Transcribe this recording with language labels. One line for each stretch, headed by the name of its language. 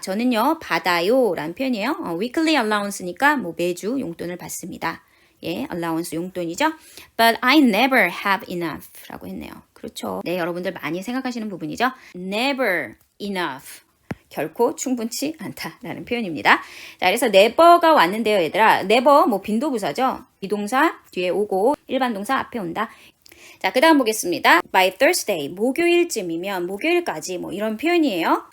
Korean: 저는요 받아요 라는 표현이에요. weekly allowance니까 뭐 매주 용돈을 받습니다. 예, allowance 용돈이죠.
English: But I never have enough
Korean: 라고 했네요. 그렇죠. 네, 여러분들 많이 생각하시는 부분이죠.
English: Never enough.
Korean: 결코 충분치 않다라는 표현입니다. 자, 그래서 never가 왔는데요, 얘들아. never 뭐 빈도부사죠. 비동사 뒤에 오고 일반 동사 앞에 온다. 자, 그 다음 보겠습니다.
English: By Thursday,
Korean: 목요일쯤이면 목요일까지 뭐 이런 표현이에요.